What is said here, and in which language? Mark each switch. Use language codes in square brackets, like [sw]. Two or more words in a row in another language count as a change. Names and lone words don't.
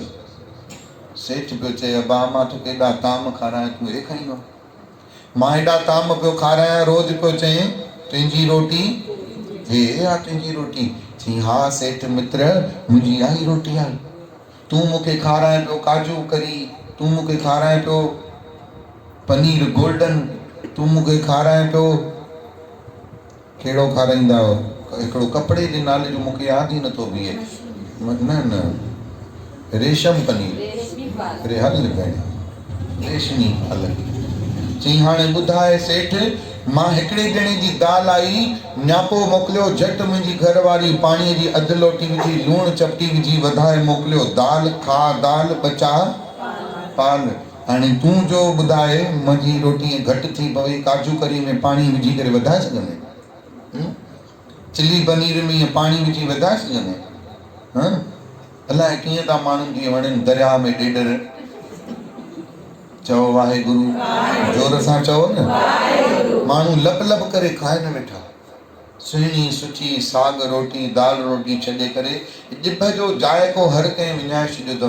[sd] सेठ पियो चए अबा मां तोखे एॾा ताम खारायां तूं हे खाईंदो आहे। मां एॾा ताम पियो खारायां रोज़ पियो चई तुंहिंजी रोटी हे आहे तुंहिंजी रोटी। चई हा सेठ मित्र मुंहिंजी इहा ई रोटी आहे। तूं मूंखे खाराए पियो काजू करी। तूं मूंखे खाराए पियो पनीर गोल्डन। तूं मूंखे खाराए पियो कहिड़ो खाराईंदा हो हिकिड़ो कपिड़े जे नाले जो मूंखे यादि ई नथो बीहे। न रेशम पनीर। अरे हल भेण रेशमी हल। चई हाणे ॿुधाए सेठ मां हिकिड़े ॼणे जी दाल आई न्यापो मोकिलियो झटि मुंहिंजी घरवारी पाणीअ जी अधु लोटी विझी लूणु चपटी विझी वधाए मोकिलियो। दाल खा दाल बचा पाल। हाणे तूं जो ॿुधाए मुंहिंजी रोटी घटि थी पवे काजू करी में पाणी विझी करे वधाए सघंदे। चिली पनीर में पाणी विझी वधाए सघंदे। अलाए कीअं था माण्हुनि खे वणनि दरिया में ॾेडर। चओ वाहेगुरु। जोर सां चओ न। माण्हू लब लब करे खाए न वेठा। सुहिणी सुठी साग रोटी दाल रोटी छॾे करे ॼिभ जो जाइको हर कंहिं विञाए छॾियो अथव।